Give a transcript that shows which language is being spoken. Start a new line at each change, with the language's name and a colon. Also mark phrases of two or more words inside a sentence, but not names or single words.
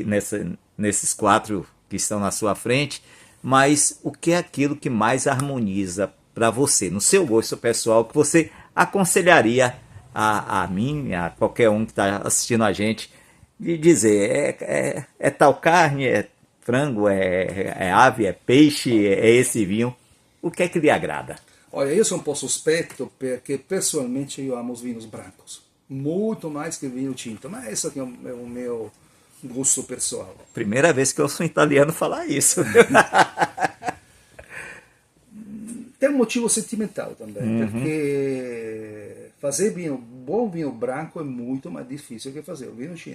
Portuguese: nesses 4 que estão na sua frente, mas o que é aquilo que mais harmoniza para você, no seu gosto pessoal, que você aconselharia a mim, a qualquer um que está assistindo a gente, de dizer, é tal carne, é frango, é ave, é peixe, é esse vinho, o que é que lhe agrada? Olha,
Italian: io sono un po' sospetto perché personalmente io amo
Portuguese: os vinhos brancos, muito mais que vinho tinto, mas esse aqui é o meu gosto pessoal. Primeira vez que eu ouço um italiano falar isso. Tem um motivo sentimental também, perché fazer bom vinho branco é muito mais difícil que fazer o vinho tinto.